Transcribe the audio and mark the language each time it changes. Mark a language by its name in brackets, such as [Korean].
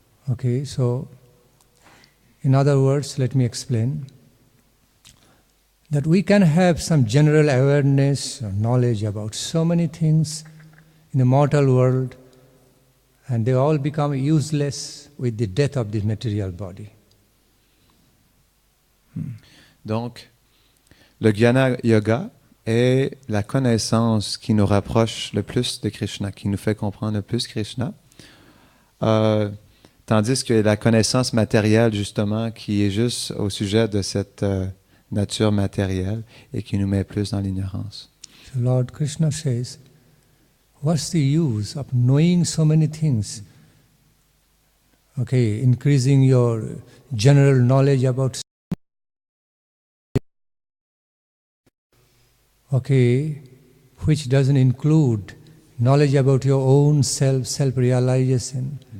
[English] Okay, so in other words, let me explain that we can have some general awareness or knowledge about so many things in the mortal world, and they all become useless with the death of this material body. [French] Donc, le Jnana Yoga est la connaissance qui nous rapproche le plus de Krishna, qui nous fait comprendre le plus Krishna, tandis que la connaissance matérielle, justement, qui est juste au sujet de cette nature matérielle et qui nous met plus dans l'ignorance. [English] So Lord Krishna says, what's the use of knowing so many things? Okay, increasing your general knowledge about, okay, which doesn't include knowledge about your own self-realization,